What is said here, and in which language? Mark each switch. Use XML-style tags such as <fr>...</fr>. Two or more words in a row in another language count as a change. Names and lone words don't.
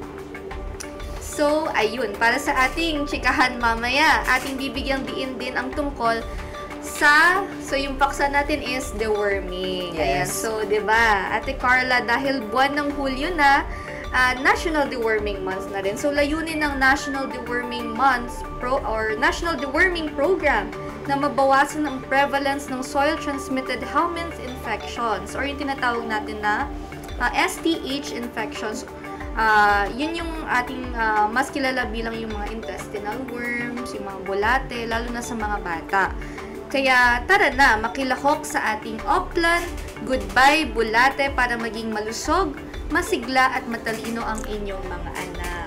<tl>So, ayun, para sa ating chikahan mamaya, ating bibigyang diin din ang tungkol so yung paksa natin is deworming. Ayan,</tl> <en>Yes.</en> <tl>so, 'di ba? Ate Carla, dahil buwan ng Hulyo na, National Deworming Month na rin. So, layunin ng National Deworming Month National Deworming Program na mabawasan ang prevalence ng</tl> <en>soil-transmitted helminth infections</en> <tl>or yung tinatawag natin na</tl> <en>STH infections.</en> <tl>Yun yung ating mas kilala bilang yung mga</tl> <en>intestinal worms,</en> <tl>yung mga bulate, lalo na sa mga bata. Kaya tara na, makilahok sa ating Oplan, Goodbye Bulate para maging malusog, masigla at matalino ang inyong mga anak.</tl>